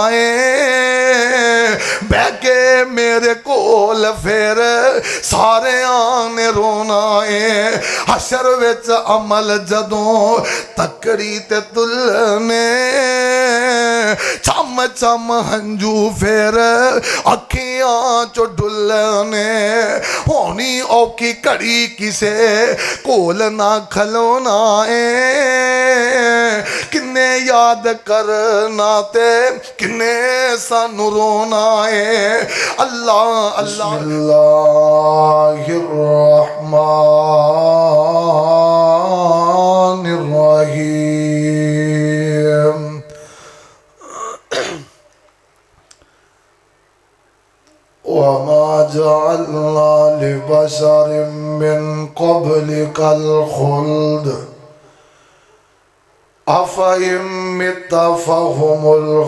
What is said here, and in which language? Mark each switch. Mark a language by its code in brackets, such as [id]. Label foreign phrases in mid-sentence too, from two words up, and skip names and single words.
[pa] ਹੈ ਬਹਿ ਕੇ ਮੇਰੇ ਕੋਲ ਫਿਰ ਸਾਰੇ ਆਣੇ ਰੋਣਾ ਹੈ ਹਸ਼ਰ ਵਿਚ ਅਮਲ ਜਦੋਂ ਤੱਕੜੀ ਤੇ ਤੁਲਣੇ ਚਮ ਚਮ ਹੰਝੂ ਫਿਰ ਅੱਖੀਆਂ ਚੋਂ ਡੁੱਲ੍ਹਣੇ ਹੋਣੀ ਔਖੀ ਘੜੀ ਕਿਸੇ ਕੋਲ ਨਾ ਖਲੋਣਾ ਹੈ ਕਿੰਨੇ ਯਾਦ ਕਰਨਾ ਤੇ ਕਿੰਨੇ ਸਾਨੂੰ ਰੋਣਾ ਹੈ ਅੱਲਾਹ ਅੱਲਾਹ [ar] وما جعلنا لبشر من قبلك الخلد أفإن مت فهم